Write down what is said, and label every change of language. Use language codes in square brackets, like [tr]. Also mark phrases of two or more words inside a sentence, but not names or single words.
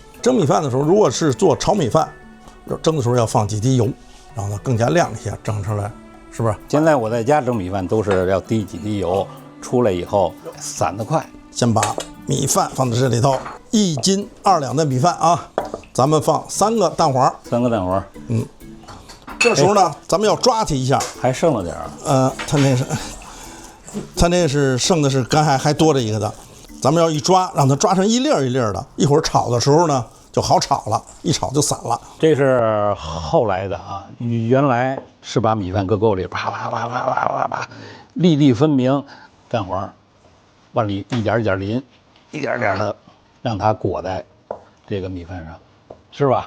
[zh] 蒸米飯的時候，如果是做炒米飯，蒸的時候要放幾滴油，讓它更加亮一些，蒸出來是不是？現在我在家蒸米飯都是要滴幾滴油，出來以後散得快。先把米飯放在這裡頭，1斤2兩的米飯啊，咱們放3個蛋黃，3個蛋黃，這時候呢，咱們要抓它一下，還剩了點兒。它那是剩的是剛才還多着一個的，咱們要一抓，讓它抓成一粒兒一粒兒的，一會兒炒的時候呢就好炒了，一炒就散了。這是後來的啊，原來是把米飯擱鍋裡，啪啪啪啪啪啪啪，粒粒分明，蛋黃往裡一點一點淋，一點點的讓它裹在這個米飯上，是吧？